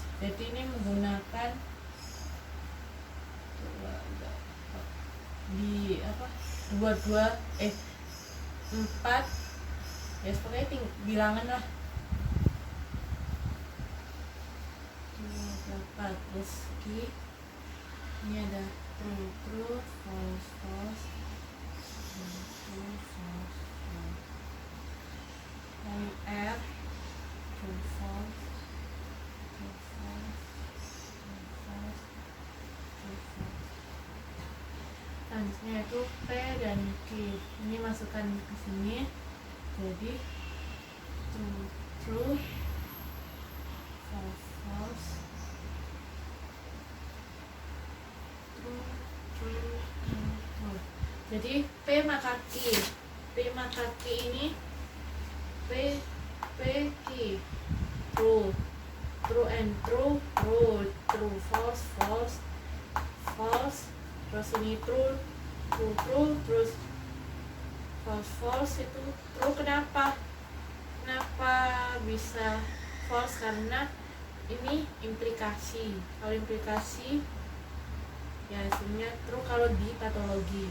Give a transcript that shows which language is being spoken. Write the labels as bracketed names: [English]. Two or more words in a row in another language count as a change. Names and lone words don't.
[Indonesian] Jadi ini menggunakan dua 4 ya pokoknya bilangan lah 2, 8 terus ini ada [English] true false true false [Indonesian] lalu R [English] true false [Indonesian] selanjutnya itu P dan Q. Ini masukkan ke sini. Jadi [English] true false true. [Indonesian] Jadi P maka Q ini P Q [English] true and true false [Indonesian] terus ini true terus false itu true. Kenapa bisa false? Karena ini implikasi. Kalau implikasi ya hasilnya true kalau di tautologi.